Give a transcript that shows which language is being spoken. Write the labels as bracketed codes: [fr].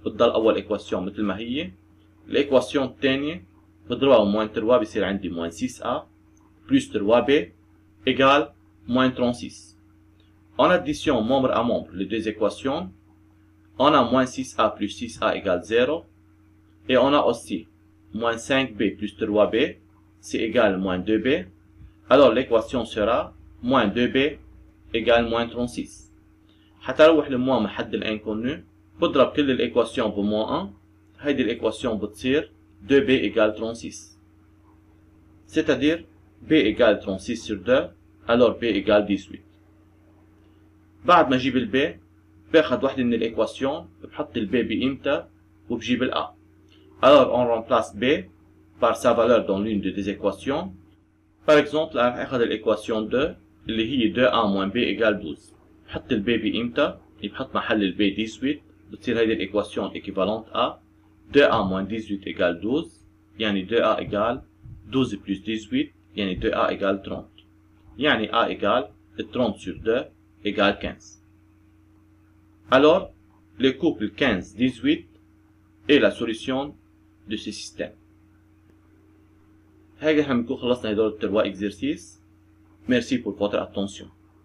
[ar] بتضل أول équation مثل ما هي. [fr] l'équation [ar] الثانية بضربها بموان 3 بيصير عندي [fr] moins 6A plus 3B égale moins 36. En addition membre à membre les deux équations, on a moins 6A plus 6A égale 0. Et on a aussi moins 5B plus 3B, c'est égal moins 2B. Alors l'équation sera moins 2B égale moins 36. [ar] حتى اروح لموان من حد الانكونو بضرب كل الايكواسيون بموان 1. هيدي الايكواسيون بتصير [fr] 2B égale 36. C'est-à-dire B égale 36 sur 2, alors B égale 18. [ar] بعد ما اجيب الB باخد وحدة من الايكواسيون بحط الB بقيمتها وبجيب الA. [fr] Alors on remplace B par sa valeur dans l'une des deux équations. Par exemple [ar] راح اخذ الايكواسيون 2 اللي هي [fr] 2A moins B égale 12. [ar] بحط الB بقيمتها بحط محل الB 18. بتصير هيدي الايكواسيون [fr] équivalente à 2A moins 18 égale 12. يعني 2A égale 12 plus 18 يعني 2A égale 30. يعني A égale 30 sur 2 égale 15. Alors le couple 15-18 est la solution de ce système. [ar] هيك نحن بنكون خلصنا هدول ال3 exercices. [fr] Merci pour votre attention.